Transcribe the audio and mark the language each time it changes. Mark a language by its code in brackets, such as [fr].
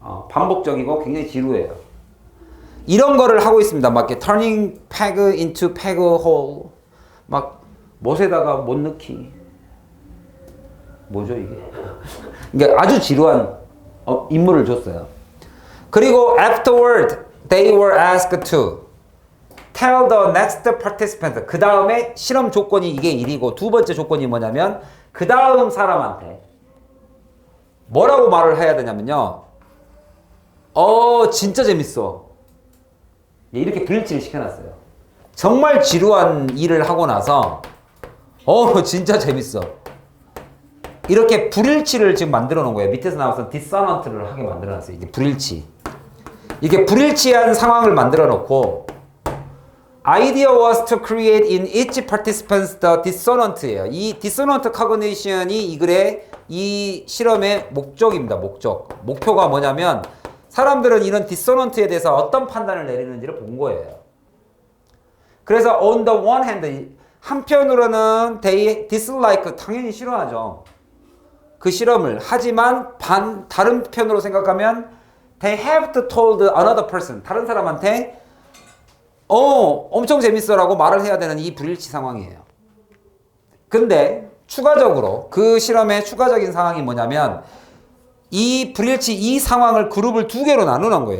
[ko] 반복적이고 굉장히 지루해요. 이런 거를 하고 있습니다. 막 이렇게 [en] turning peg into peg hole, [ko] 막 못에다가 못 넣기. 뭐죠 이게? 그러니까 아주 지루한 임무를 줬어요. [en] 그리고 afterward they were asked to tell the next participant. [ko] 그 다음에 실험 조건이 이게 1이고, 두 번째 조건이 뭐냐면 그 다음 사람한테 뭐라고 말을 해야 되냐면요. 진짜 재밌어. 이렇게 불일치를 시켜놨어요. 정말 지루한 일을 하고 나서 진짜 재밌어. 이렇게 불일치를 지금 만들어 놓은 거예요. 밑에서 나와서 dissonant를 하게 만들어 놨어요. 이게 불일치. 이게 불일치한 상황을 만들어 놓고, [en] idea was to create in each participant the dissonant예요. [ko] 이 dissonant cognition이 이 글의, 이 실험의 목적입니다. 목표가 뭐냐면, 사람들은 이런 dissonant에 대해서 어떤 판단을 내리는지를 본 거예요. [en] 그래서 on the one hand, [ko] 한편으로는 [en] they dislike, [ko] 당연히 싫어하죠. 그 실험을. 하지만 다른 편으로 생각하면 [en] they have to told another person, [ko] 다른 사람한테 엄청 재밌어라고 말을 해야 되는 이 불일치 상황이에요. 근데 추가적으로 그 실험의 추가적인 상황이 뭐냐면, 이 불일치, 이 상황을 그룹을 2개로 나누는 거예요.